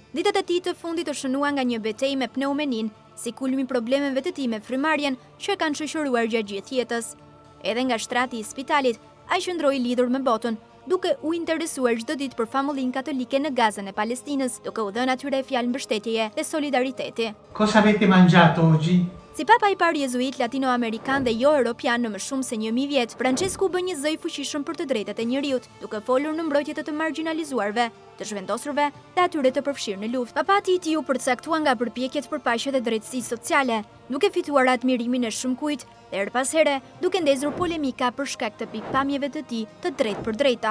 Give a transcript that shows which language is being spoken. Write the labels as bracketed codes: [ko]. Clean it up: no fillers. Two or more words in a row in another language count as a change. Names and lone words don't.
[sq] Ditët e tij të fundit u shënua nga një betejë me pneumonin, si kulmi i problemeve të tij me frymarrjen që e kanë shoqëruar gjatë gjithë jetës. Edhe nga shtrati i spitalit, ai qëndroi lidhur me botën, duke u interesuar çdo ditë për familjen katolike në Gazën e Palestinës, duke u dhënë atyre fjalë mbështetjeje dhe solidariteti. [it] Cosa avete mangiato oggi? [sq] Si papa i parë jezuit latinoamerikan dhe jo europian në më shumë se 1000 vjet, Francesku bën një zë i fuqishëm për të drejtat e njerëzit, duke folur në mbrojtje të marginalizuarve, të zhvendosurve dhe atyre të përfshirë në luftë. Papati i tij u përcaktua nga përpjekjet për paqe dhe drejtësi sociale, duke fituar admirimin e shumëkujt dhe her pas here duke ndezur polemika për shkak të pikpamjeve të tij të drejtë për drejta.